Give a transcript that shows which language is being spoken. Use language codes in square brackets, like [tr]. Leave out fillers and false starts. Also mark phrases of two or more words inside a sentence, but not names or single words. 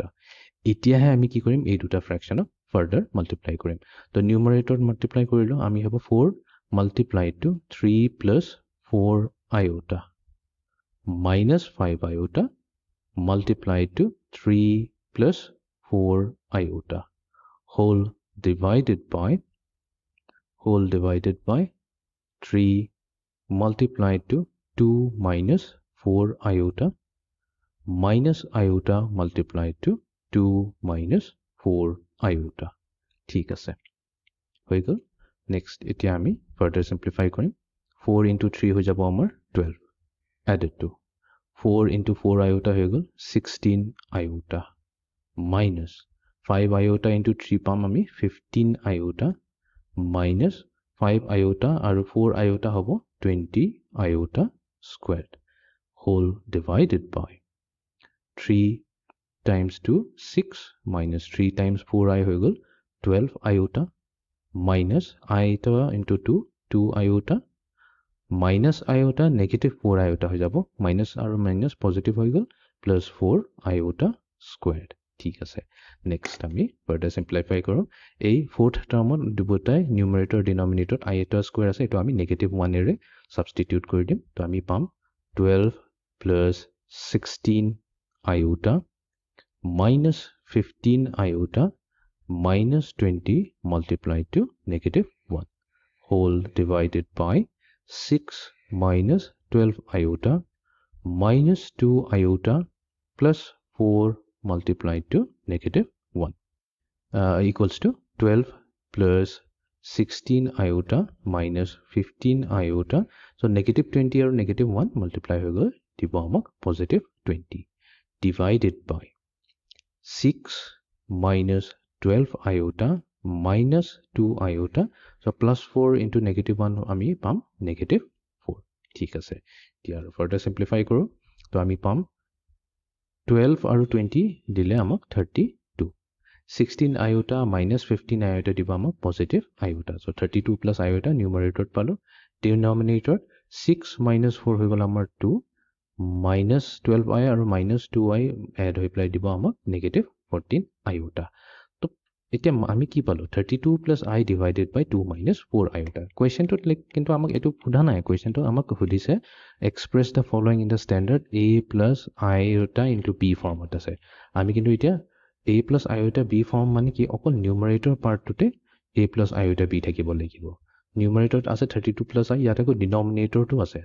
[as] এতিয়াহে আমি কি কৰিম, এই দুটা ফ্ৰেকশ্যনক [en] further multiply [as] কৰিম. তো নিউমাৰেটৰত মাল্টিপ্লাই কৰিলোঁ, আমি হ'ব [en] 4 multiplied to 3 plus 4 iota minus 5 iota multiplied to 3 plus 4 iota whole divided by 3 multiplied to 2 minus 4 iota minus iota multiplied to 2 minus 4 iota. [as] ঠিক আছে, হৈ গ'ল. নেক্সট এতিয়া আমি [en] further simplify [as] কৰিম. [en] 4 into 3 [as] হৈ যাব আমাৰ [en] 12 added to 4 into 4 iota [as] হৈ গ'ল [en] 16 iota minus 5 iota into 3 [as] পাম আমি [en] 15 iota minus 5 iota আৰু 4 iota হ'ব 20 iota squared whole divided by 3 times 2 6 minus 3 times 4i [as] হৈ গ'ল [en] 12 iota minus iota into 2 iota minus iota negative 4 iota [as] হৈ যাব [en] minus আৰু minus positive [as] হৈ গ'ল [en] plus 4 iota squared. [as] ঠিক আছে, নেক্সট আমি [en] further simplify [as] কৰোঁ. এই [en] fourth term [as] দুটাই [en] numerator denominator iota square [as] আছে, এইটো আমি [en] negative 1 [as] এৰে সাবস্টিটিউট কৰি দিম. [en] তো আমি পাম 12 plus 16 iota minus 15 iota minus 20 multiplied to negative 1 whole divided by 6 minus 12 iota minus 2 iota plus 4 multiplied to negative 1 equals to 12 plus 16 iota minus 15 iota. So negative 20 or negative 1 multiply [as] হৈ গ'ল দিব আমাক [en] positive 20 divided by 6 minus 12 iota minus 2 iota. So plus 4 into negative 1 [as] আমি পাম [en] negative 4. [as] ঠিক আছে, এতিয়া [en] further simplify [as] কৰোঁ. তো আমি পাম 12 আৰু 20 দিলে আমাক 32. [en] 16 iota minus 15 iota [as] দিব আমাক [en] positive iota. So 32 plus iota numerator পালো. Denominator 6 minus 4 [as] হৈ গ'ল আমাৰ [en] 2 minus 12i আৰু minus 2i add [as] হৈ পেলাই দিব আমাক [en] negative 14 iota. [as] তো এতিয়া আমি কি পালো [en] 32 plus i divided by 2 minus 4 iota. [as] কুৱেশ্যনটো কিন্তু আমাক এইটো সোধা নাই, কুৱেশ্যনটো আমাক সুধিছে [en] express the following in the standard a plus iota into b [as] ফৰ্মত আছে. আমি কিন্তু এতিয়া [en] a plus iota b [as] ফৰ্ম মানে কি অকল [en] numerator part a plus iota b [as] থাকিব লাগিব. নিউমাৰেটৰত আছে [en] 32 plus i, [as] ইয়াত আকৌ ডিনমিনেটৰটো আছে.